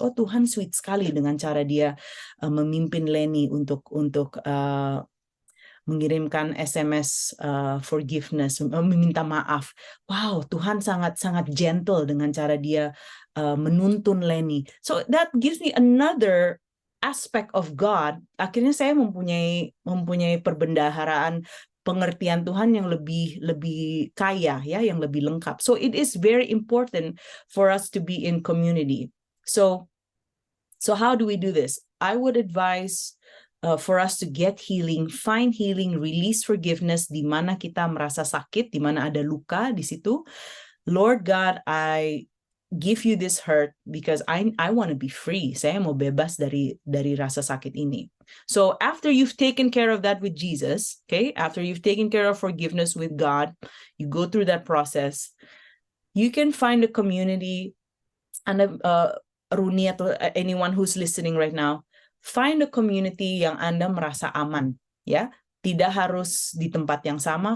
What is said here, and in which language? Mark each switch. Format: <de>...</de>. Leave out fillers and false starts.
<id>Oh, Tuhan sweet sekali dengan cara dia memimpin Lenny untuk mengirimkan SMS forgiveness, meminta maaf. Wow, Tuhan sangat gentle dengan cara dia menuntun Lenny.</id> <en>So that gives me another aspect of God.</en> <id>Akhirnya saya mempunyai perbendaharaan, pengertian Tuhan yang lebih kaya, ya, yang lebih lengkap.</id> <en>So it is very important for us to be in community. So how do we do this? I would advise for us to get healing, find healing, release forgiveness</en> <id>di mana kita merasa sakit, di mana ada luka di situ.</id> <en>Lord God, I give you this hurt because I want to be free.</en> <id>Saya mau bebas dari rasa sakit ini.</id> <en>So after you've taken care of that with Jesus, okay, after you've taken care of forgiveness with God, you go through that process, you can find a community, and Runi atau anyone who's listening right now, find a community</en> <id>yang Anda merasa aman, ya. Tidak harus di tempat yang sama.</id>